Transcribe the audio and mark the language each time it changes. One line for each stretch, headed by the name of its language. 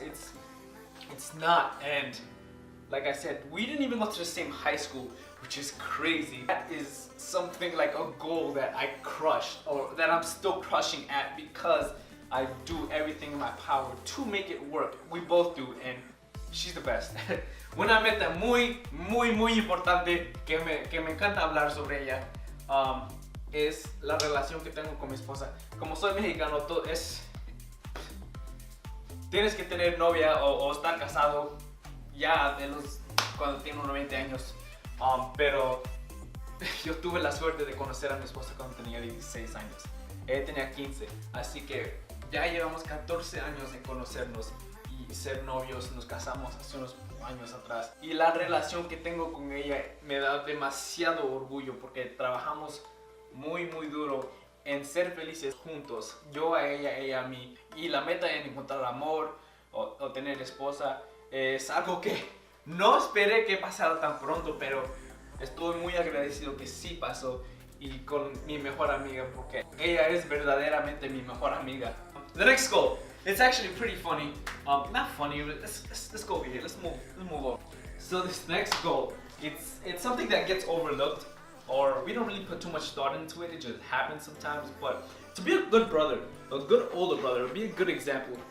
English: It's not. And like I said, we didn't even go to the same high school, which is crazy. That is something like a goal that I crushed, or that I'm still crushing at, because I do everything in my power to make it work. We both do, and she's the best.
Spanish: Una meta muy importante que me encanta hablar sobre ella es la relación que tengo con mi esposa. Como soy mexicano, tienes que tener novia o estar casado ya cuando tengo unos 20 años. Pero yo tuve la suerte de conocer a mi esposa cuando tenía 16 años. Ella tenía 15, así que ya llevamos 14 años de conocernos y ser novios. Nos casamos hace unos años atrás. Y la relación que tengo con ella me da demasiado orgullo porque trabajamos muy duro en ser felices juntos. Yo a ella a mí. Y la meta en encontrar amor o tener esposa es algo que no esperé que pasara tan pronto, pero estoy muy agradecido que sí pasó, y con mi mejor amiga, porque ella es verdaderamente mi mejor amiga.
English: The next goal, it's actually pretty funny. Not funny, but let's go over here. Let's move on. So this next goal, it's something that gets overlooked, or we don't really put too much thought into it. It just happens sometimes. But to be a good brother, a good older brother, be a good example.